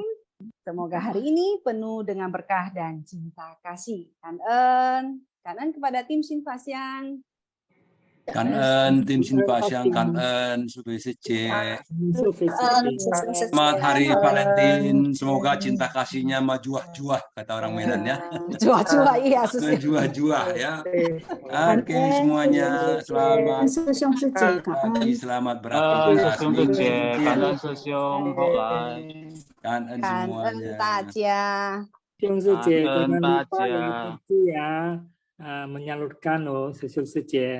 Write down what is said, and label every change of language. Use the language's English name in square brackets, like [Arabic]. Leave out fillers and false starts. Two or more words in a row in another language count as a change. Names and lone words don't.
[Indonesian] Semoga hari ini penuh dengan berkah dan cinta kasih. Kangen kepada tim Shin Fa Siang. Kangen tim Shin Fa Siang, kangen Suci Suci. Selamat hari Valentine, semoga cinta kasihnya majuah-juah kata orang Medan ya. Juah-juah iya. Majuah-juah ya. Oke semuanya selamat pagi, selamat beraktivitas. Kangen Sesiung Kangen semuanya. Sesiung Suci, jangan lupa ya menyalurkan Sesiung Suci.